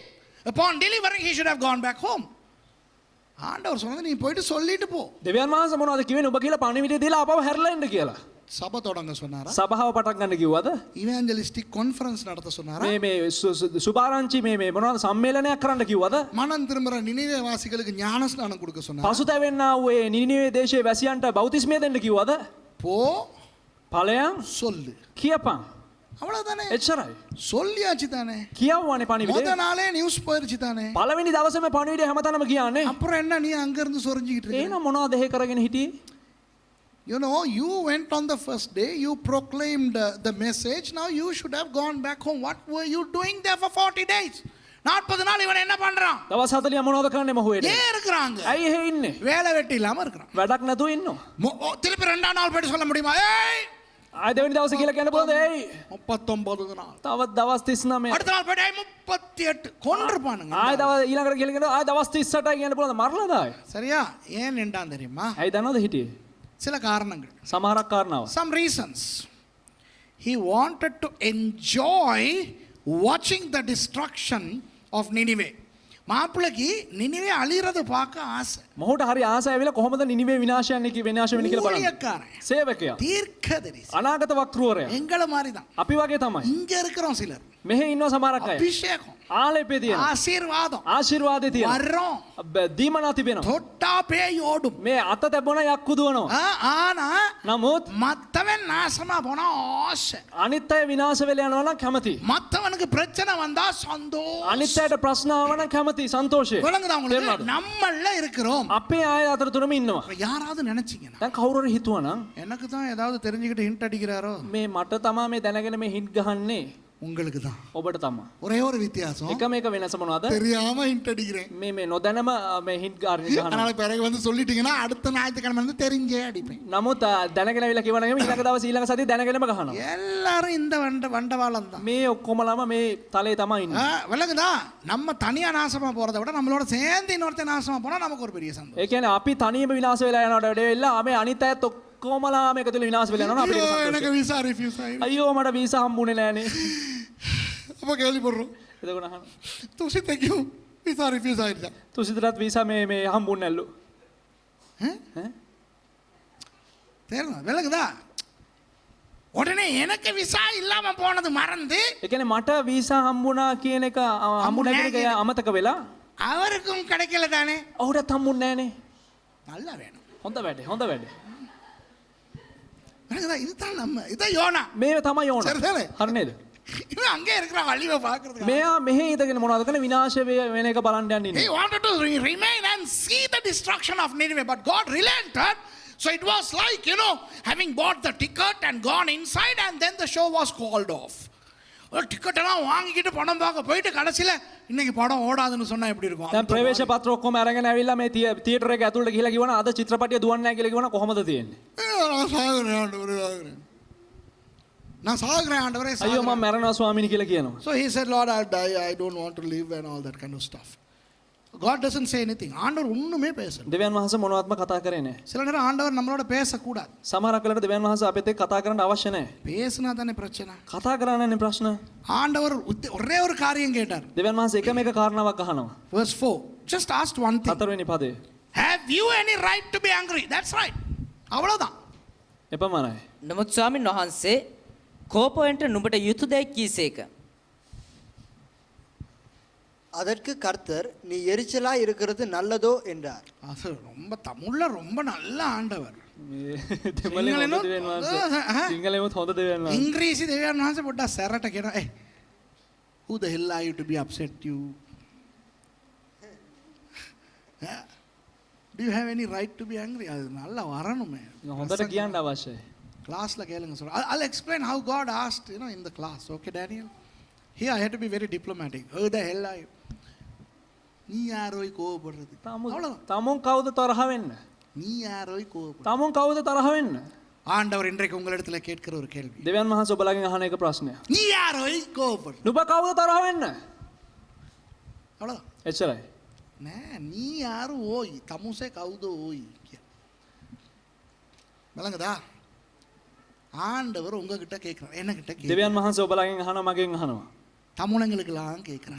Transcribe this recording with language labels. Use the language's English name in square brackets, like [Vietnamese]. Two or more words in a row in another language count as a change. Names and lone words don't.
[English] Upon delivering he should have gone back home. [Tamil] ஆண்டவர் சொன்னது நீ போயிட்டு சொல்லிட்டு போ. [Sinhala] දෙවියන් වහන්සේ මොනවද කිව්වේ? නුඹ කියලා පණිවිඩය දීලා ආපහු හැරලා එන්න කියලා. [Tamil] சபை தொடங்க சொன்னாரா? [Sinhala] සභාව පටන් ගන්න කිව්වද? [English] evangelistic conference [Tamil] நடத்த சொன்னாரா? [Sinhala] මේ සුභාරංචි මේ මොනවද සම්මේලනයක් කරන්න කිව්වද? [Tamil] மனம் திரும்புற நினிவே வாசிகளுக்கு ஞானஸ்நானம் கொடுக்க சொன்னாரா? [Sinhala] පසුතැවෙන්නා වූ ඒ නිනිවේ දේශයේ වැසියන්ට බෞතිස්මය දෙන්න කිව්වද? [Tamil] போ [Sinhala] ඵලයන් [Tamil] சொல்லு. [Sinhala] කියපන්. [Tamil] அவ்வளவுதானே. [Sinhala] එච්චරයි. [Tamil] சொல்லியாச்சு தானே. [Sinhala] කියවුවානේ පණිවිඩය. [Tamil] முத நாளே நியூஸ் போயிருச்சு தானே. [Sinhala] පළවෙනි දවසේම පණිවිඩය හැමතැනම ගියානේ. [Tamil] அப்புறம் என்ன நீ அங்க இருந்து சொரிஞ்சிட்டு இருக்க? [Sinhala] එහෙනම් මොනවද එහෙ කරගෙන හිටියේ? [English] You know, you went on the first day, you proclaimed the message. Now you should have gone back home. What were you doing there for 40 days? [Tamil] 40 நாள் இவன் என்ன பண்றான்? [Sinhala] දවස් 40 මොනවද කරන්නේ මොහුවේ? [Tamil] ஏன் இருக்கறாங்க? [Sinhala] ඇයි එහෙ ඉන්නේ? [Tamil] வேலை வெட்டி இல்லாம இருக்கறான். [Sinhala] වැඩක් නැතුව ඉන්නවා. [Tamil] திருப்பி 2ஆம் நாள் போய் சொல்ல முடியுமா? ஏய் [Sinhala] ආය දෙවෙනි දවසේ කියලා කියන්න පුළුවන්ද? එයි [Tamil] 39 நாள். [Sinhala] තවත් දවස් 39. [Tamil] அடுத்த நாள் போய் 38 கொன்றுபானுங்க. [Sinhala] ආය දවස් ඊළඟට කියලා කියනවා ආය දවස් 38යි කියන්න පුළුවන්ද? මරලාද ආය? [Tamil] சரியா? ஏன் நின்றான் தெரியுமா? [Sinhala] ඇයි දන්නවද හිටියේ? [Tamil] சில காரணங்கள். [Sinhala] සමහරක් කාරණාව. [English] Some reasons. He wanted to enjoy watching the destruction of Nineveh. [Tamil] மாப்பிளைக்கு நினிவே அழிறத பார்க்க ஆசை. [Sinhala] මොහුට හරි ආසයි ඇවිල්ලා කොහොමද නිනිවේ විනාශයන්නේ විනාශ වෙන්නේ කියලා බලන්න. [Tamil] ஊழியக்காரன். [Sinhala] සේවකයා. [Tamil] தீர்க்கதரிசி. [Sinhala] අනාගත වක්‍රවරයා. [Tamil] எங்கள மாதிரி தான். [Sinhala] අපි වගේ තමයි. [Tamil] இங்க இருக்கிறோம் சிலர். [Sinhala] මෙහෙ ඉන්නවා සමහරක් අය. [Tamil] அபிஷேகம். [Sinhala] ආලේපේ තියෙනවා. [Tamil] ஆசீர்வாதம். [Sinhala] ආශිර්වාදේ තියෙනවා. [Tamil] வரோம். [Sinhala] දීමනා තිබෙනවා. [Tamil] தொட்டா பேய் ஓடும். [Sinhala] මේ අත තැබුණා යක්කු දුවනවා. [Tamil] ஆனா [Sinhala] නමුත් [Tamil] மத்தவன் நாசமா போனா ஆசை. [Sinhala] අනිත් අය විනාශ වෙලා යනවා නම් කැමති. [Tamil] மத்தவனுக்கு பிரச்சனை வந்தா சந்தோஷம். [Sinhala] අනිත් අයට ප්‍රශ්න ආව නම් කැමති සන්තෝෂය. [Tamil] விளங்குதா உங்களுக்கு? நம்மள இருக்கிறோம். [Sinhala] අපේ අය අතරතුරම ඉන්නවා. [Tamil] யாராவது நினைச்சீங்கன்னா [Sinhala] දැන් කවුරු හරි හිතුවා නම් [Tamil] எனக்கு தான் ஏதாவது தெரிஞ்சுக்கிட்டு ஹிண்ட் அடிக்கிறாரோ? [Sinhala] මේ මට තමා මේ දැනගෙන මේ හිට් ගහන්නේ [Tamil] உங்களுக்கு தான். [Sinhala] ඔබට තමා. [Tamil] ஒரே ஒரு வித்தியாசம். [Sinhala] එකම එක වෙනස මොනවද? [Tamil] தெரியாம ஹிண்ட் அடிக்கிறேன். [Sinhala] මේ නොදැනම මේ හිට් ගහන්නේ. [Tamil] அதனால பிறகு வந்து சொல்லிட்டீங்கன்னா அடுத்த ஞாயிற்றுக்கிழமை வந்து தெரிஞ்சே அடிப்பேன். [Sinhala] නමුත් දැනගෙන ඇවිල්ලා කිව්වනම් ඊළඟ දවස් ඊළඟ සතියේ දැනගෙනම ගහනවා. [Tamil] எல்லாரும் இந்த வண்டவாளம் தான். [Sinhala] මේ ඔක්කොමලම මේ තලේ තමයි ඉන්නේ. [Tamil] விளங்குதா? நம்ம தனியா நாசமா போறதை விட நம்மளோட சேர்ந்து இன்னொருத்தன் நாசமா போனா நமக்கு ஒரு பெரிய சந்தோஷம். [Sinhala] ඒ කියන්නේ අපි තනියම විනාශ වෙලා යනවට වඩා අපි අනිත් අයත් ඔක්කොමලාම එකතු වෙලා විනාශ වෙලා යනවා අපිට සතුටුයි. [Tamil] எனக்கு [English] visa refuse [Tamil] ஆயிடுச்சு. [Sinhala] අයියෝ මට වීසා හම්බුනේ නෑනේ. [Tamil] அப்ப கேள்விப்படுறோம். [Sinhala] එතකොට අහන. [Tamil] துசித்தைக்கு [English] visa refuse [Tamil] ஆயிடுச்சா? [Sinhala] තුසිතටත් වීසා මේ හම්බුන්නේ නැල්ලු. [Tamil] தெரியுமா? விளங்குதா? உடனே எனக்கு விசா இல்லாம போனது மறந்து [Sinhala] ඒ කියන්නේ මට වීසා හම්බුණා කියන එක හම්බුනේ නැති එක අමතක වෙලා [Tamil] அவருக்கும் கிடைக்கல தானே. [Sinhala] ඔහුටත් හම්බුන්නේ නෑනේ. [Tamil] நல்லா வேணும். [Sinhala] හොඳ වැඩේ. [Tamil] விளங்குதா? இதுதான் நம்ம இதான் யோனா. [Sinhala] මේ තමයි යෝන. [Tamil] சரிதானே? [Sinhala] හරි නේද? [Tamil] இவன் அங்கே இருக்கிற அழிவை பார்க்கிறதுக்கு. [Sinhala] මෙයා මෙහෙ ඉඳගෙන මොනවද කරන්නේ? විනාශ වෙන එක බලන්න යන්න [English] He [Sinhala] ඉන්නේ. [English] wanted to remain and see the destruction of Nineveh, but God relented. So it was like, you know, having bought the ticket and gone inside and then the show was called off. [Tamil] ஒரு டிக்கெட் எல்லாம் வாங்கிக்கிட்டு படம் பார்க்க போயிட்டு கடைசியில இன்னைக்கு படம் ஓடாதுன்னு சொன்னா எப்படி இருக்கும்? [Sinhala] දැන් ප්‍රවේශ පත්‍ර ඔක්කොම අරගෙන ඇවිල්ලා මේ තියටර් එක ඇතුළට ගිහලා කිව්වනම් අද චිත්‍රපටිය දුවන්නේ නැහැ කියලා කිව්වනම් කොහොමද තියෙන්නේ? [Tamil] நான் சாகுறேன் ஆண்டவரே, நான் சாகுறேன் ஆண்டவரே. [Sinhala] අයියෝ මම මැරෙනවා ස්වාමීනි කියලා කියනවා. [English] So he said, Lord, I'll die. I don't want to live and all that kind of stuff. God doesn't say anything. [Tamil] ஆண்டவர் ஒண்ணுமே பேசல. [Sinhala] දෙවියන් වහන්සේ මොනවත්ම කතා කරේ නැහැ. [Tamil] சில நேரம் ஆண்டவர் நம்மளோட பேசக்கூடாது. [Sinhala] සමහරක් වෙලාවට දෙවියන් වහන්සේ අපිත් එක්ක කතා කරන්න අවශ්‍ය නැහැ. [Tamil] பேசினா தானே பிரச்சனை. [Sinhala] කතා කරන්නනේ ප්‍රශ්න. [Tamil] ஆண்டவர் ஒரே ஒரு காரியம் கேட்டார். [Sinhala] දෙවියන් වහන්සේ එකම එක කාරණාවක් අහනවා. [English] Verse 4. Just asked one thing. [Sinhala] හතරවෙනි පදේ. [English] Have you any right to be angry? That's right. [Tamil] அவ்வளவுதான். [Sinhala] එපමණයි. නමුත් ස්වාමින් වහන්සේ කෝපවෙන්ට නුඹට යුතුයදයි කීසේක. [Tamil] அதற்கு கர்த்தர் நீ எரிச்சலாய் இருக்கிறது நல்லதோ என்றார். அது ரொம்ப தமிழ்ல ரொம்ப நல்ல ஆண்டவர். [Sinhala] දෙමළෙන් හොඳ දෙවියන් වහන්සේ. සිංහලෙන්වත් හොඳ දෙවියන් වහන්සේ. ඉංග්‍රීසි දෙවියන් වහන්සේ පොඩ්ඩක් සැරට කියනවා. [English] Hey, who the hell are you to be upset you? Do you have any right to be angry? [Tamil] அது நல்லா வரணுமே. [Sinhala] හොඳට කියන්න අවශ්‍යයි. [Tamil] கிளாஸ்ல கேளுங்க சொல்ற. [English] I'll explain how God asked, in the class. Okay, Daniel? Here I had to be very diplomatic. Who the hell are you? [Tamil] நீ யாரோய் கோபப்படுறது? [Sinhala] තමුන් කවුද තරහ වෙන්න? [Tamil] நீ யாரோய் கோபப்படுறது? [Sinhala] තමුන් කවුද තරහ වෙන්න? [Tamil] ஆண்டவர் இன்றைக்கு உங்களிடத்துல கேட்கிற ஒரு கேள்வி. [Sinhala] දෙවියන් වහන්සේ ඔබලගෙන් අහන එක ප්‍රශ්නයක්. [Tamil] நீ யாரோய் கோபப்படுறது? [Sinhala] නුඹ කවුද තරහ වෙන්න? [Tamil] அவ்வளவுதான். [Sinhala] එච්චරයි. [Tamil] නෑ நீ யாரு ஓய் [Sinhala] තමුසේ කවුද [Tamil] ஓய் விளங்குதா? ஆண்டவர் உங்ககிட்ட கேட்கிறார், என்ன கிட்ட கேட்கிறார். [Sinhala] දෙවියන් වහන්සේ ඔබලගෙන් අහනවා, මගෙන් අහනවා. [Tamil] தமிழங்களுக்கெல்லாம் கேட்கிறார்.